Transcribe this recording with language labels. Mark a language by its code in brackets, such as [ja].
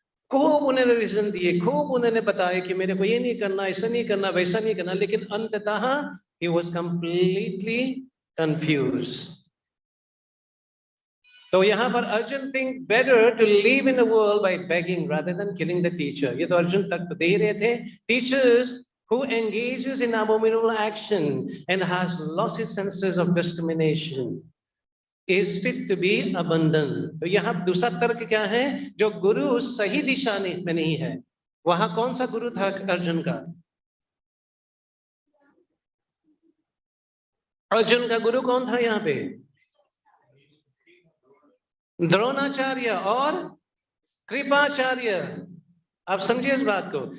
[hi] खूब उन्होंने रीजन दिए, खूब उन्होंने बताया कि मेरे को ये नहीं करना, ऐसा नहीं करना, वैसा नहीं करना, लेकिन अंततः [en] he was completely confused. [hi] तो यहाँ पर [en] Arjun think better to live in the world by begging rather than killing the teacher. [hi] ये तो अर्जुन तक तो दे ही रहे थे। [en] Teachers who engages in abominable action and has lost his senses of discrimination is fit to be abandoned. [hi] तो यहाँ दूसरा तर्क क्या है, जो गुरु सही दिशा में नहीं है। वहां कौन सा गुरु था अर्जुन का? अर्जुन का गुरु कौन था यहाँ पे? द्रोणाचार्य और कृपाचार्य। आप समझिए इस बात को।